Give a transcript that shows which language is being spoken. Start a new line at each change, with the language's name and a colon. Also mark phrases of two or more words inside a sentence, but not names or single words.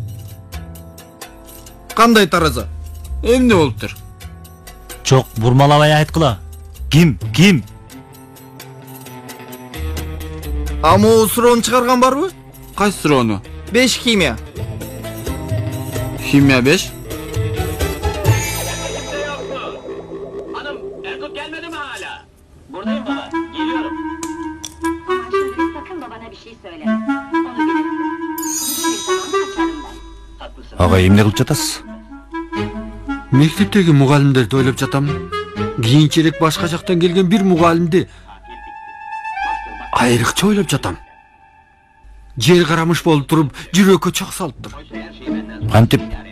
Kyrgyz: Кандай тараза? Эмне болуптур? Жок, бурмалабай айткыла. Ким? Амоо суроону чыгарган барбы? Кайсы суроону? 5 химия. Химия 5?
Turkish: Buradayım baba, geliyorum. Ama şimdi sakın babana bir şey söyleme. Onu bilirsin. Tamam.
Kyrgyz: Агай эмне кылып жатасыз? Мектептеги мугалимдерди ойлоп жатам. Кийинчерээк башка жактан келген бир мугалимди айрыкча ойлоп жатам. Жер карамыш болуп туруп, жүрөккө чак салыптыр. Кантип?